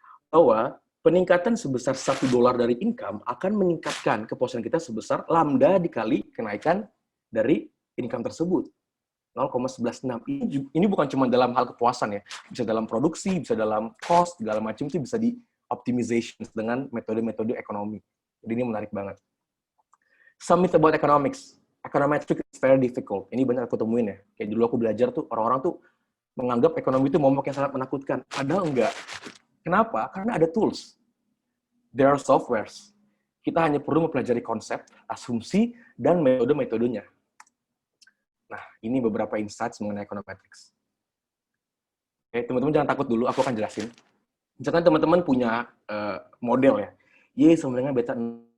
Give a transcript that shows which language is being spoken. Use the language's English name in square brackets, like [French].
[Indonesian] Bahwa peningkatan sebesar $1 dari income akan meningkatkan kepuasan kita sebesar lambda dikali kenaikan dari income tersebut. 0,116. Ini bukan cuma dalam hal kepuasan ya. Bisa dalam produksi, bisa dalam cost, segala macam itu bisa di optimization dengan metode-metode ekonomi. Jadi ini menarik banget. [English] Some myth about economics. Econometrics is very difficult. [Indonesian] Ini banyak aku temuin ya. Kayak dulu aku belajar tuh, orang-orang tuh menganggap ekonomi itu momok yang sangat menakutkan. Padahal enggak. Kenapa? Karena ada tools. [English] There are softwares. [Indonesian] Kita hanya perlu mempelajari konsep, asumsi, dan metode-metodenya. Nah, ini beberapa insights mengenai econometrics. Oke, teman-teman jangan takut dulu, aku akan jelasin. Misalkan teman-teman punya model ya. Y sama dengan beta 6